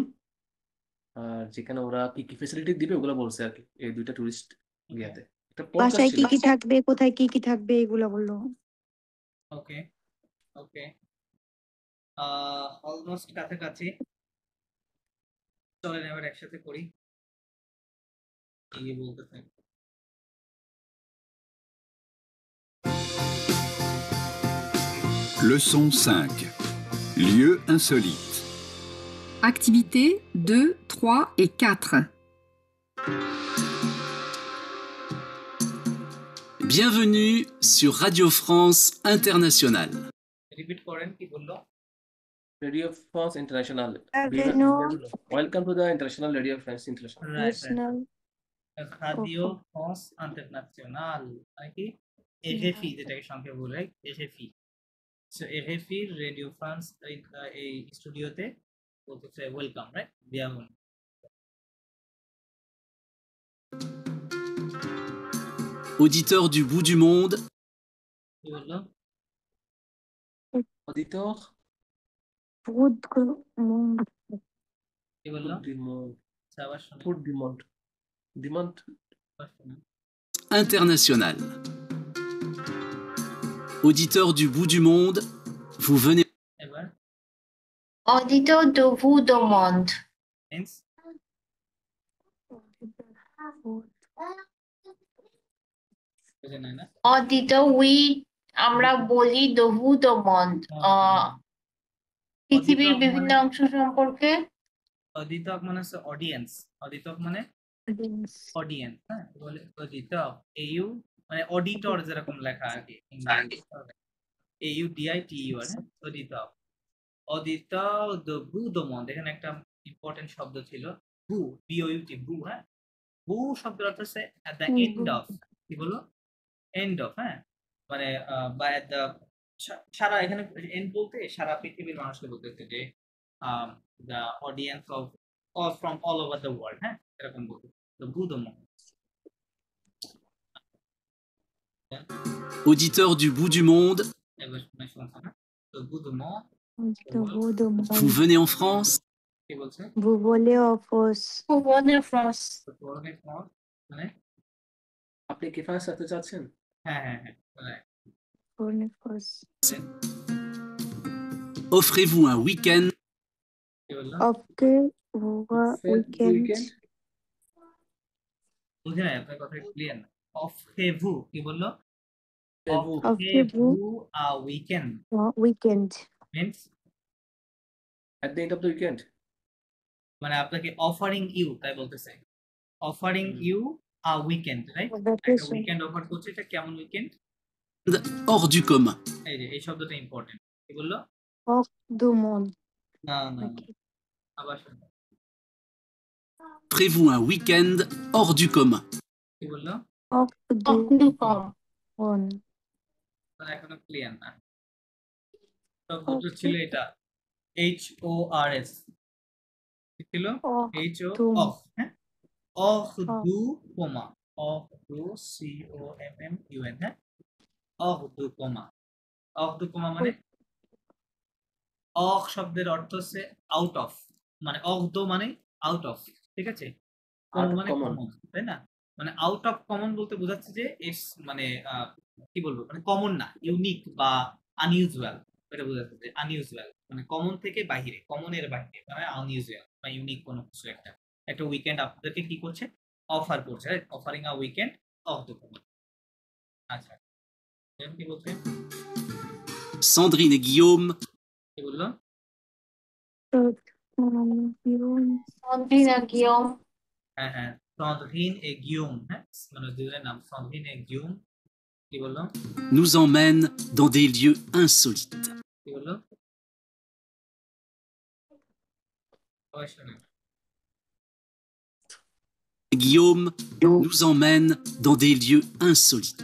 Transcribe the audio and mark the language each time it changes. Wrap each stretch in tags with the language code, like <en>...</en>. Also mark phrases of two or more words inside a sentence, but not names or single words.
<bn>আর যেখানে ওরা কি কি ফেসিলিটি দিবে ওগুলো বলছে আর কি এই দুইটা টুরিস্ট ইয়াতে। একটা পডকাস্ট বাসায় ছিল। কি কি থাকবে, কোথায় কি কি থাকবে, এগুলো বললো।</bn> <en>okay okay almost</en> <bn>কাছাকাছি। চলেন এবার একসাথে করি। কি বলতে চাই?</bn> <fr>Leçon 5. Lieux insolites. Activités 2, 3 et 4. Bienvenue sur Radio France Internationale.</fr> <bn>রিপিট করেন কি বললো? রেডিও ফ্রান্স ইন্টারন্যাশনাল।</bn> <en>welcome to the international radio France international. National.</en> <bn>রাদিও ফ্রান্স ইন্টারন্যাশনাল মানে কি? এরএফই, যেটাকে সংক্ষেপে বলে এরএফই। সো এরএফই রেডিও ফ্রান্স এই স্টুডিওতে বলতেছে</bn> <en>welcome, right?</en> <bn>বিয়ামন।</bn> <fr>Auditeur du bout du monde,</fr> <bn>কি বললো? অডিটর কি বললো?</bn> <fr>du monde.</fr> <bn>আবার শুনুন,</bn> <fr>Pour du monde. Du monde.</fr> <bn>আবার শুনুন।</bn> <en>international.</en> <fr>Auditeur du bout du monde, vous venez.</fr> <bn>এবার</bn> <fr>Auditeur de vous demande.</fr> <bn>মিন্স বুঝে নাই না?</bn> <fr>Auditeur, oui,</fr> <bn>আমরা বলি</bn> <fr>de vous demande.</fr> <bn>পৃথিবীর বিভিন্ন অংশ সম্পর্কে অদিতক মানে হচ্ছে অডিয়েন্স। অদিতক মানে অডিয়েন্স, হ্যাঁ বলে অদিতক। এইউ মানে অডিটর যেরকম লেখা আর কি ইংরেজিতে, এইউ ডিআই টি ইউ আর অদিতক।</bn> <fr>auditeur du bout du monde,</fr> <bn>এখানে একটা ইম্পর্টেন্ট শব্দ ছিল বু, বিওইউটি, বু। হ্যাঁ, বু শব্দের অর্থ হচ্ছে</bn> <en>at the end of.</en> <bn>কি বললো?</bn> <en>end of.</en> <bn>হ্যাঁ, মানে বা এট দ্য সারা, এখানে এন্ড বলতে সারা পৃথিবীর মানুষকে বলতেছে যে</bn> <en>the audience of or from all over the world,</en> <bn>হ্যাঁ এরকম বলতে। তো বুদমো</bn> <fr>Auditeur du bout du monde,</fr> <bn>এবার শুনছো না? তো বুদমো</bn> <fr>vous venez en France.</fr> <bn>কি বলছে?</bn> <fr>Vous volez en France. Vous venez en France.</fr> <bn>তো পরনে ফ্রান্স মানে আপনি কি ফ্রান্স আসতে চাচ্ছেন? হ্যাঁ হ্যাঁ হ্যাঁ right.</bn> <fr>Volez en France. Offrez-vous un week-end.</fr> <bn>কি বললো?</bn> <fr>Offrez-vous un week-end.</fr> <bn>বুঝে নাই আপনার কথা ক্লিয়ার না। অফেভু কি বললো?</bn> <fr>Offrez-vous</fr> <en>a weekend</en> <fr>un week-end.</fr> <en>means At the end of the weekend.</en> <bn>মানে আপনাকে</bn> <en>offering you,</en> <bn>তাই বলতেছে</bn> <en>offering you a weekend, right?</en> <bn>একটা</bn> <en>Vacation.</en> <bn>উইকেন্ড অফার করছে, এটা কেমন উইকেন্ড?</bn> <fr>Hors du commun.</fr> <bn>এই যে এই শব্দটা ইম্পর্টেন্ট। কি বললো?</bn> <fr>Hors du monde.</fr> <bn>না না,</bn> <en>Okay.</en> <bn>আবার শুনুন।</bn> <fr>Offrez-vous un week-end hors du commun.</fr> <bn>কি বললো?</bn> <fr>Hors Hors du du commun. monde.</fr> <bn>মানে এখনো ক্লিয়ার না। শব্দটা ছিল এটা HORS ছিল</bn> <fr>Hors HO du</fr> <bn>অফ, হ্যাঁ</bn> <fr>hors du commun, hors du commun,</fr> <bn>হ্যাঁ</bn> <fr>hors du commun. hors du commun</fr> <bn>মানে অফ শব্দের অর্থ হচ্ছে</bn> <en>out of,</en> <bn>মানে</bn> <fr>hors du</fr> <bn>মানে</bn> <en>out of,</en> <bn>ঠিক আছে?</bn> <en>Out of</en> <bn>মানে</bn> <en>common.</en> <bn>কমন, তাই না? মানে</bn> <en>out of common</en> <bn>বলতে বোঝাচ্ছে যে মানে কি বলবো, মানে কমন না, ইউনিক বা আনইউজুয়াল, এটা বোঝাচ্ছে যে আনইউজুয়াল মানে কমন থেকে বাহিরে, কমনের বাহিরে, মানে আনইউজুয়াল বা ইউনিক কোনো কিছু একটা। একটা উইকেন্ড আপনাদেরকে কি করছে? অফার করছে, রাইট?</bn> <en>offering a weekend</en> <fr>hors du commun.</fr> <bn>আচ্ছা, কি বলছে?</bn> <fr>Sandrine et Guillaume</fr> <bn>কি বললো?</bn> <fr>Sandrine et Guillaume</fr> <bn>হ্যাঁ হ্যাঁ,</bn> <fr>Sandrine et Guillaume,</fr> <bn>হ্যাঁ, মানে দুজনের নাম Sandrine et Guillaume। কি বললো?</bn> <fr>nous emmènent dans des lieux insolites.</fr> <bn>কি বললো? সবাই শোনে।</bn> <fr>Guillaume nous emmène dans des lieux insolites.</fr>